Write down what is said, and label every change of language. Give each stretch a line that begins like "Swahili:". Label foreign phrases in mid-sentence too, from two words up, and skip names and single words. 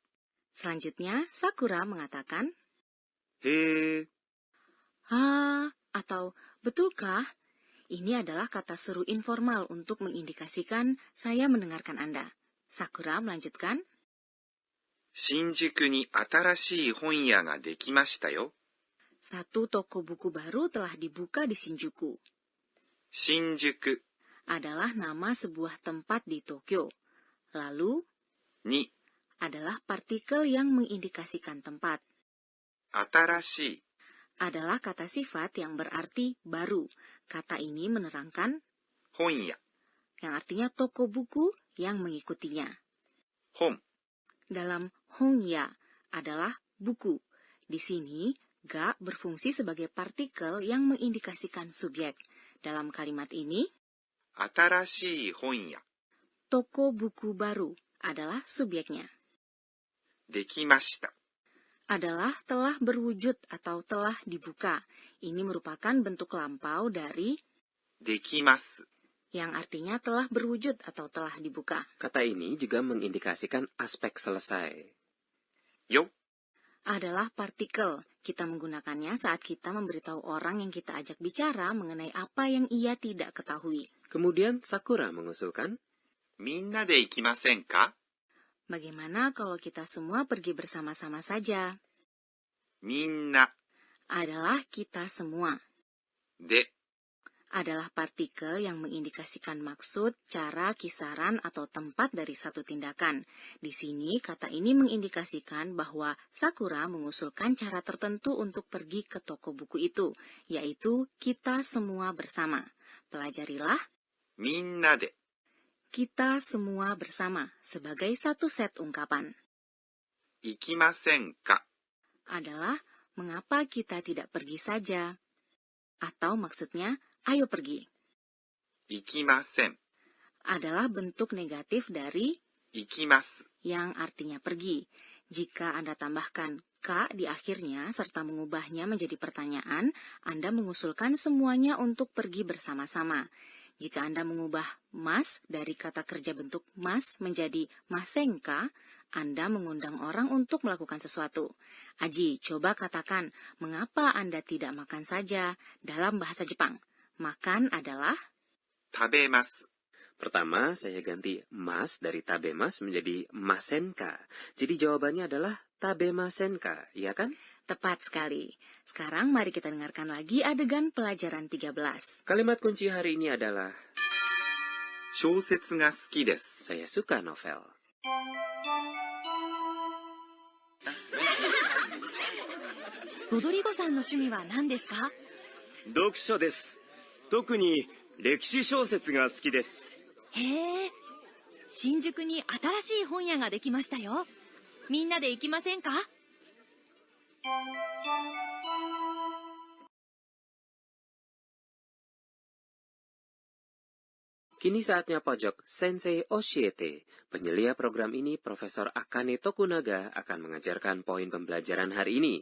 Indonesian: Selanjutnya, Sakura mengatakan
Japanese: へえ
Indonesian: ha atau betulkah? Ini adalah kata seru informal untuk mengindikasikan saya mendengarkan Anda. Sakura melanjutkan,
Japanese: 新宿に新しい本屋ができましたよ。
Indonesian: satu toko buku baru telah dibuka di Shinjuku.
Japanese: 新宿
Indonesian: Adalah nama sebuah tempat di Tokyo. Lalu,
Japanese: に
Indonesian: adalah partikel yang mengindikasikan tempat.
Japanese: 新しい
Indonesian: Adalah kata sifat yang berarti baru. Kata ini menerangkan
Japanese: 本屋
Indonesian: yang artinya toko buku yang mengikutinya.
Japanese: 本
Indonesian: Dalam hongya adalah buku. Di sini, ga berfungsi sebagai partikel yang mengindikasikan subjek. Dalam kalimat ini,
Japanese: 新しい本屋
Indonesian: toko buku baru adalah subjeknya.
Japanese: できました
Indonesian: Adalah telah berwujud atau telah dibuka. Ini merupakan bentuk lampau dari
Japanese: できます
Indonesian: yang artinya telah berwujud atau telah dibuka. Kata ini juga mengindikasikan aspek selesai.
Japanese: よ
Indonesian: Adalah partikel. Kita menggunakannya saat kita memberitahu orang yang kita ajak bicara mengenai apa yang ia tidak ketahui. Kemudian Sakura mengusulkan,
Japanese: みんなで行きませんか？
Indonesian: Bagaimana kalau kita semua pergi bersama-sama saja?
Japanese: みんな
Indonesian: Adalah kita semua.
Japanese: で
Indonesian: adalah partikel yang mengindikasikan maksud, cara, kisaran, atau tempat dari satu tindakan. Di sini, kata ini mengindikasikan bahwa Sakura mengusulkan cara tertentu untuk pergi ke toko buku itu, yaitu kita semua bersama. Pelajarilah
Japanese: みんなで、
Indonesian: kita semua bersama sebagai satu set ungkapan.
Japanese: 行きませんか
Indonesian: Adalah mengapa kita tidak pergi saja? Atau maksudnya, ayo pergi.
Japanese: 行きません、
Indonesian: Adalah bentuk negatif dari
Japanese: 行きます。
Indonesian: yang artinya pergi. Jika Anda tambahkan ka di akhirnya serta mengubahnya menjadi pertanyaan, Anda mengusulkan semuanya untuk pergi bersama-sama. Jika Anda mengubah mas dari kata kerja bentuk mas menjadi masengka, Anda mengundang orang untuk melakukan sesuatu. Aji, coba katakan, mengapa Anda tidak makan saja dalam bahasa Jepang? Makan adalah
Japanese: 食べます。
Indonesian: Pertama, saya ganti mas dari tabemas menjadi masenka. Jadi jawabannya adalah tabemasenka, iya kan? tepat sekali. Sekarang mari kita dengarkan lagi adegan pelajaran 13. Kalimat kunci hari ini adalah
Japanese: 小説が好きです。
Indonesian: saya suka novel.
Japanese: Rodrigo さんの趣味は何ですか？読書です。特に歴史小説が好きです。へえ。新宿に新しい本屋ができましたよ。みんなで行きませんか？
Indonesian: Kini saatnya pojok Sensei Oshiete. Penyelia program ini, Profesor Akane Tokunaga, akan mengajarkan poin pembelajaran hari ini.